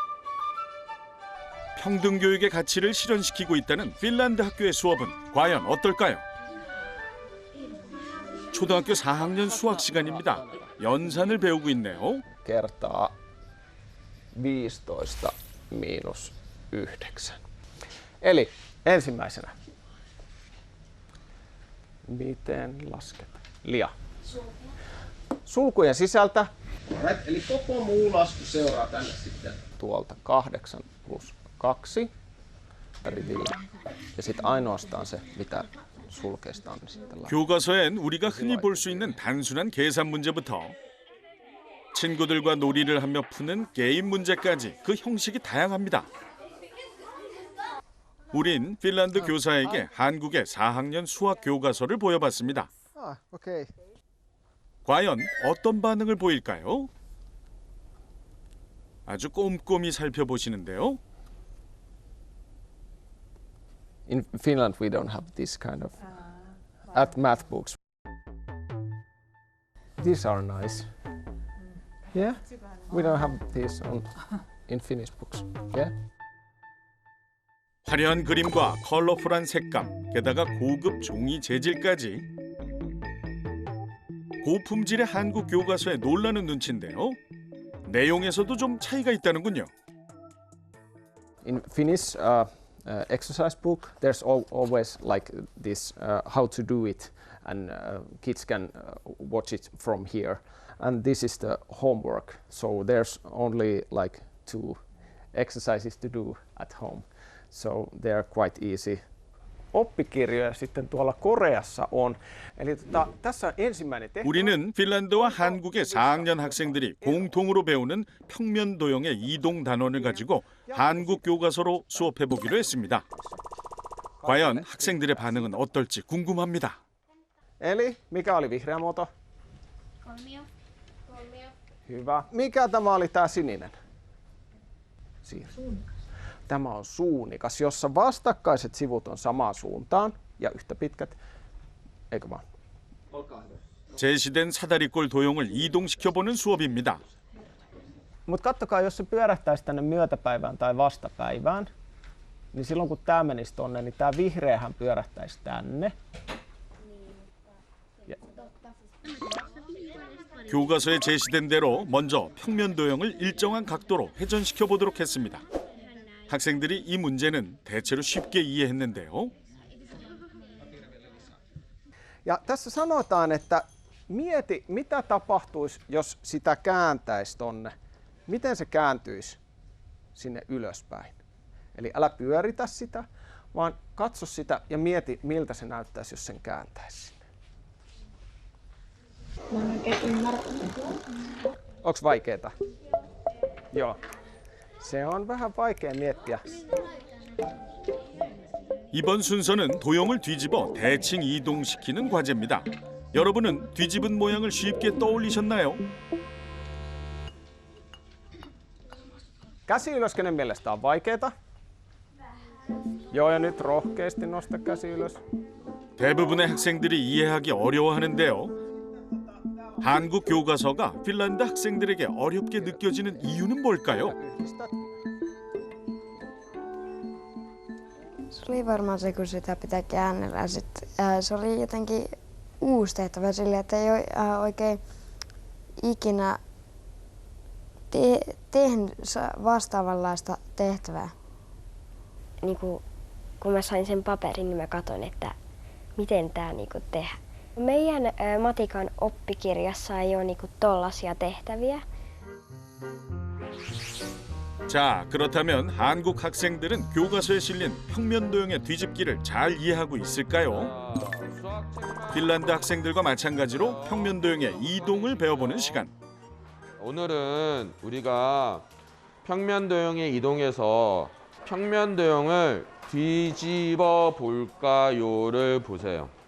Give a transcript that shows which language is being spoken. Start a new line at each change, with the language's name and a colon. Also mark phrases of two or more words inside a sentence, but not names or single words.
Korean: 평등 교육의 가치를 실현시키고 있다는 핀란드 학교의 수업은 과연 어떨까요? 초등학교 4학년 수학 시간입니다. 연산을 배우고 있네요.
Finnish: kertaa 15 miinus 9. Eli ensimmäisenä. Miten lasketaan? Lia. Sulkujen sisältä. Eli koko muu lasku seuraa tänne sitten. Tuolta 8 plus 2 rivillä. Ja sitten ainoastaan se, mitä sulkeista on, niin sitten laitetaan.
Korean: 교과서엔 우리가 흔히 볼 수 있는 단순한 계산 문제부터 친구들과 놀이를 하며 푸는 게임 문제까지 그 형식이 다양합니다. 우린 핀란드 교사에게 한국의 4학년 수학 교과서를 보여봤습니다.
Finnish: Okei.
Korean: 과연 어떤 반응을 보일까요? 아주 꼼꼼히 살펴보시는데요.
English: In Finland we don't have this kind of at math books. These are nice. Yeah? We don't have these in Finnish books. Yeah?
Korean: 화려한 그림과 컬러풀한 색감, 게다가 고급 종이 재질까지 고품질의 한국 교과서에 놀라는 눈치인데요. 내용에서도 좀 차이가 있다는군요.
English: In Finnish exercise book, there's always like this how to do it, and kids can watch it from here. And this is the homework, so there's only like 2 exercises to do at home. So they are quite easy.
Finnish: oppikirjoja sitten tuolla Koreassa on. Eli tässä ensimmäinen tehtävä.
Korean: 우리는 핀란드와 한국의 4학년 학생들이 공통으로 배우는 평면 도형의 이동 단원을 가지고 한국 교과서로 수업해 보기로 했습니다. 과연 학생들의 반응은 어떨지 궁금합니다.
Finnish: Eli mikä oli vihreä muoto? kolmio. Hyvä. Mikä tämä oli tämä sininen? Siinä. Tämä on suunnikas, jossa vastakkaiset sivut on samaan suuntaan ja yhtä pitkät. Eikö vaan?
Korean: 제시된 사다리꼴 도형을 이동시켜보는 수업입니다.
Finnish: Mutta kattokaa, jos se pyörähtäisi tänne myötäpäivään tai vastapäivään, niin silloin kun tämä menisi tonne, niin tämä vihreähän pyörähtäisi tänne.
Korean: 교과서에 제시된 대로 먼저 평면 도형을 일정한 각도로 회전시켜 보도록 했습니다. 학생들이 이 문제는 대체로 쉽게 이해했는데요.
Finnish: Ja tässä sanotaan, että mieti, mitä tapahtuisi, jos sitä kääntäisi tonne. Miten se kääntyisi sinne ylöspäin? Eli älä pyöritä sitä, vaan katso sitä ja mieti, miltä se näyttäisi, jos sen kääntäisi sinne. Mä en oikein ymmärrä. Onks vaikeeta? Joo. Se on vähän vaikea miettiä.
Korean: 이번 순서는 도형을 뒤집어 대칭 이동시키는 과제입니다. 여러분은 뒤집은 모양을 쉽게 떠올리셨나요?
Finnish: Käsi ylös, kenen mielestä on vaikeeta? Joo, ja nyt rohkeasti nosta käsi ylös.
Korean: 대부분의 학생들이 이해하기 어려워하는데요. 한국 교과서가 핀란드 학생들에게 어렵게 느껴지는 이유는 뭘까요?
Finnish: Yhdistä. Se oli varmaan se, kun sitä pitää käännellä. Se oli jotenkin uusi tehtävä sille, että ei oikein ikinä tehnyt vastaavanlaista tehtävää. Niin kun mä sain sen paperin, niin mä katsoin, että miten tämä niin tehdään. Meidän matikan oppikirjassa ei ole niin tollaisia tehtäviä.
Korean: 자, 그렇다면 한국 학생들은 교과서에 실린 평면도형의 뒤집기를 잘 이해하고 있을까요? 핀란드 학생들과 마찬가지로 평면도형의 이동을 배워보는 시간. 오늘은 우리가 평면도형에 이동해서 평면도형을 뒤집어 볼까요를 보세요.